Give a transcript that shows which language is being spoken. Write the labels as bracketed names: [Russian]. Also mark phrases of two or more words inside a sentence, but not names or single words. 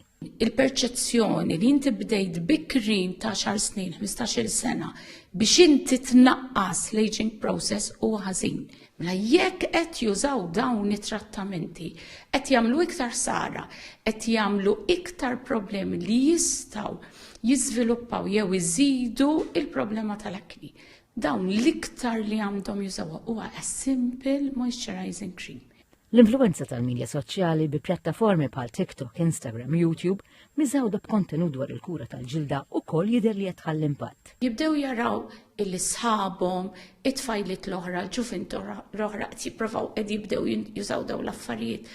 [Maltese] Il-perċezzjoni li inti bdejt bikrin ta' 10 snin, 15-il sena biex inti tnaqqas l- [English] aging process [Maltese] huwa ħażin. Mela jekk qed jużaw dawn it-trattamenti, qed jagħmlu iktar sara, qed jagħmlu iktar problemi li jistgħu jiżviluppaw jew iżidu il-problema tal-akni. Dawn l-iktar li għandhom jużawha huwa [English] a simple moisturizing cream. [Maltese] L-influenza tal-medja soċjali bi pjattaformi bħal TikTok, Instagram, YouTube miżawda b'kontenut dwar il-kura tal-ġilda ukoll jidher li qed tħalli impatt. Jibdew jaraw il-sħabhom, it-tfajliet l-oħra, ġuventu l-oħra qed jippruvaw qed jibdew jużaw dawn l-affarijiet.